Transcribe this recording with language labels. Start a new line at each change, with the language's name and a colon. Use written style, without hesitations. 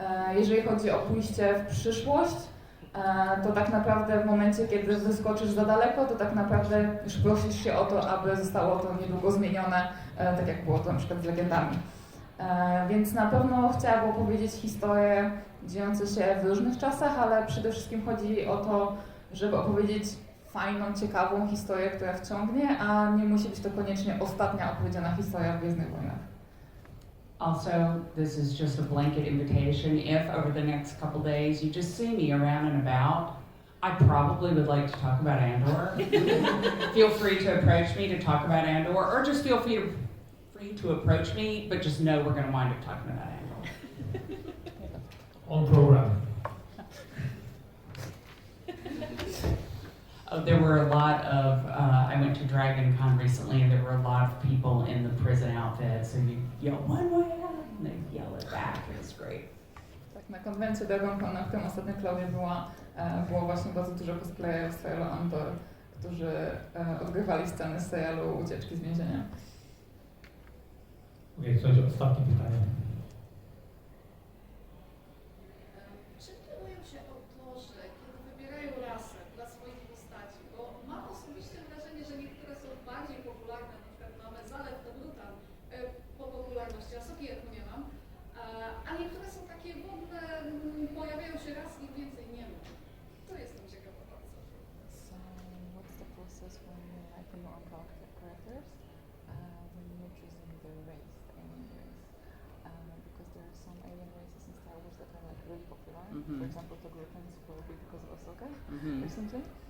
Polish: Jeżeli chodzi o pójście w przyszłość, to tak naprawdę w momencie, kiedy wyskoczysz za daleko, to tak naprawdę już prosisz się o to, aby zostało to niedługo zmienione, tak jak było to na przykład z legendami. Więc na pewno chciałabym opowiedzieć historię dziejące się w różnych czasach, ale przede wszystkim chodzi o to, żeby opowiedzieć fajną, ciekawą historię, która wciągnie, a nie musi być to koniecznie ostatnia opowiedziana historia w Gwiezdnych Wojnach.
English: Also, this is just a blanket invitation. If over the next couple days you just see me around and about, I probably would like to talk about Andor. Feel free to approach me to talk about Andor, or just feel free to approach me, but just know we're going to wind up talking about Andor.
Polish: On program.
English: Oh, there were a lot of, I went to Dragon Con recently, and there were a lot of people in the prison outfits, and you yell, one way out, and they yell it back, it was great.
Polish: Tak, na konwencie Dragon Con, na którym ostatnio Klaudia była, było właśnie bardzo dużo cosplayerów z serialu Andor, którzy odgrywali sceny z serialu Ucieczki z więzienia. Słuchajcie, ostatnie pytanie. Czym kierują się autorzy, kiedy wybierają rasę dla swoich postaci? Bo mam osobiście wrażenie, że niektóre są bardziej popularne, na przykład mamy Zalet to Brutal po popularności, a Sokietu nie mam, a niektóre są takie w ogóle, pojawiają się raz i więcej nie ma. To jestem ciekawa bardzo.
English: So, what's the process when you like to know about the characters? When you're choosing the race, the alien race? Because there are some alien races in Star Wars that are like really popular. For example, the Togurkans probably because of Ahsoka recently.